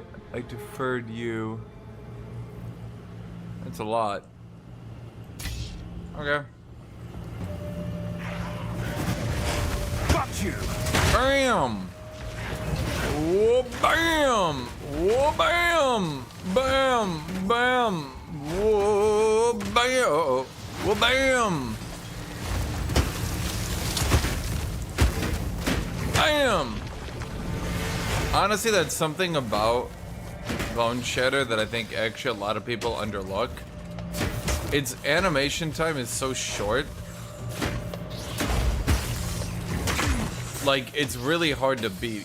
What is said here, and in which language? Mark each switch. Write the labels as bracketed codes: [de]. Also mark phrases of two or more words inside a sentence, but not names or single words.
[en] I deferred you. That's a lot. Okay. Got you. Bam! Whoa, bam! Whoa, bam! Bam! Bam! Whoa, bam! Whoa, bam! Bam! Honestly, that's something about Bone Shatter that I think actually a lot of people underlook. Its animation time is so short. Like, it's really hard to beat.